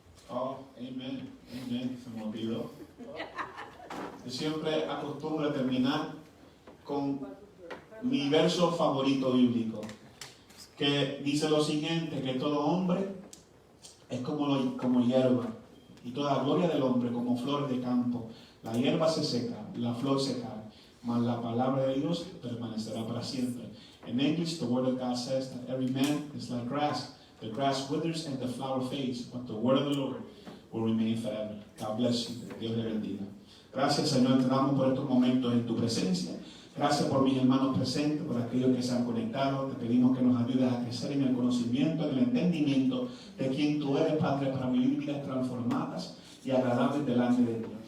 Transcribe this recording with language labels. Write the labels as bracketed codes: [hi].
[es] Oh, amén, amén, se me olvidó. Yo siempre acostumbro a terminar con mi verso favorito bíblico, que dice lo siguiente, que todo hombre es como hierba, y toda gloria del hombre como flor de campo. La hierba se seca, la flor se cae, mas la palabra de Dios permanecerá para siempre. [en] In English, the word of God says that every man is like grass. The grass withers and the flower fades, but the word of the Lord will remain forever. God bless you. [es] Dios le bendiga. Gracias, Señor, te damos por estos momentos en tu presencia. Gracias por mis hermanos presentes, por aquellos que se han conectado. Te pedimos que nos ayudes a crecer en el conocimiento, en el entendimiento de quién tú eres, Padre, para vivir vidas transformadas y agradables delante de ti.